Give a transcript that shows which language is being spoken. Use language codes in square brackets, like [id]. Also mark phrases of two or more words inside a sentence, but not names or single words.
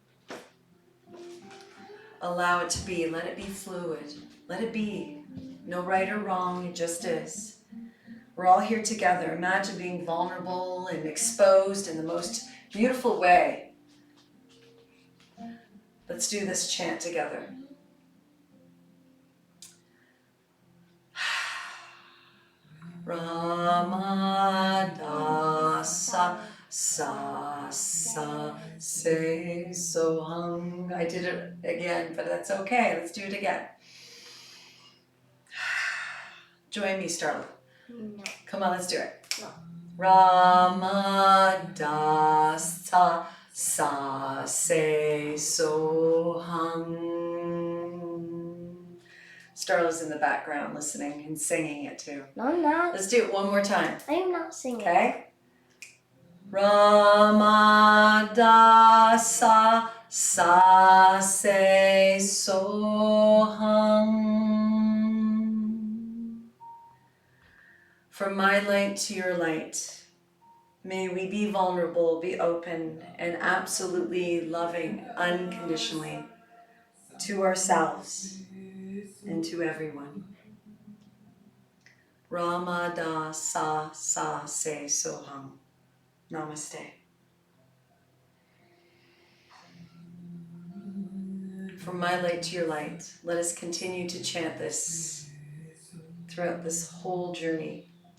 [en] Allow it to be. Let it be fluid. Let it be. No right or wrong, it just is. We're all here together. Imagine being vulnerable and exposed in the most beautiful way. Let's do this chant together. [pa] ਰਾਮਾਦਾਸਾ ਸਾ ਸਾ ਸੇ ਸੋਹੰਗ. [en] I did it again, but that's okay. Let's do it again. Join me, Starla. No. Come on, let's do it. No. [pa] ਰਾਮਾਦਾਸਾ ਸਾ ਸੇ ਸੋਹੰਗ. [en] Starla's in the background listening and singing it too. No, I'm not. Let's do it one more time. I am not singing. [pa] Okay? ਰਾਮਾਦਾਸਾ ਸਾ ਸੇ ਸੋਹੰਗ. [en] From my light to your light, may we be vulnerable, be open, and absolutely loving unconditionally to ourselves and to everyone. [pa] ਰਾਮਾਦਾਸਾ ਸਾ ਸੇ ਸੋਹੰਗ. [en] Namaste. From my light to your light, let us continue to chant this throughout this whole journey